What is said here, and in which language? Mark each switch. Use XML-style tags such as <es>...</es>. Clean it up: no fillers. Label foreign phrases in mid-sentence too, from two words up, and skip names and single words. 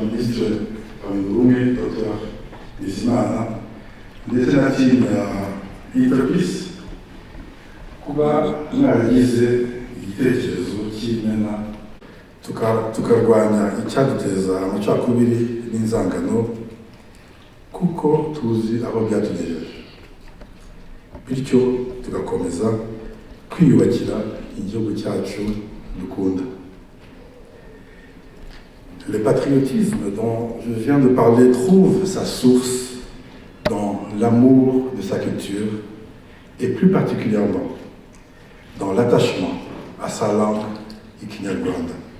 <rw>Minisitiri wa Minubumwe Dr Bizimana, ndetse na timu ya Interpeace kuba mwaragize igitekerezo cy'imena tukarwanya icyaduteza amacakubiri n'inzangano, kuko tuzi abo byatugejeje, bityo tugakomeza kwiyubakira igihugu cyacu dukunda.</rw> <fr>Le patriotisme dont je viens de parler trouve sa source dans l'amour de sa culture et plus particulièrement dans l'attachement à sa langue Ikinyarwanda.</fr>